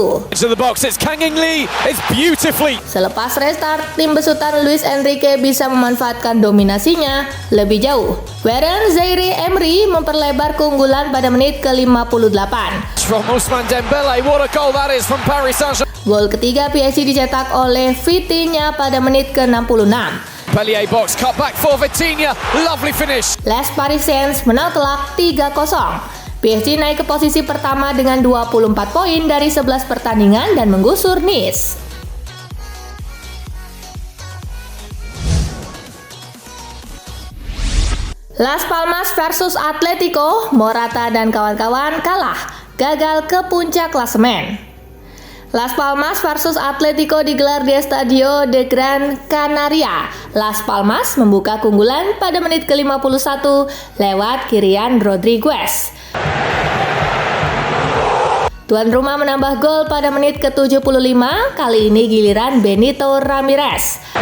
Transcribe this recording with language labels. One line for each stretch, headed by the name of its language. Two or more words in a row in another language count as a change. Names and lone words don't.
Indonesian: Selepas restart, tim besutan Luis Enrique bisa memanfaatkan dominasinya lebih jauh. Warren Zaïre-Emery memperlebar keunggulan pada menit ke-58. Gol ketiga PSG dicetak oleh Vitinha pada menit ke-66.
English: Pellier box cut back for Vitinha, lovely finish.
French: Les Parisiens
Indonesian: menang telak 3-0. PSG naik ke posisi pertama dengan 24 poin dari 11 pertandingan dan menggusur Nice. Las Palmas versus Atletico, Morata dan kawan-kawan kalah, gagal ke puncak klasemen. Las Palmas versus Atletico digelar di Estadio de Gran Canaria. Las Palmas membuka keunggulan pada menit ke-51 lewat Kylian Rodriguez. Tuan rumah menambah gol pada menit ke-75, kali ini giliran Benito Ramirez.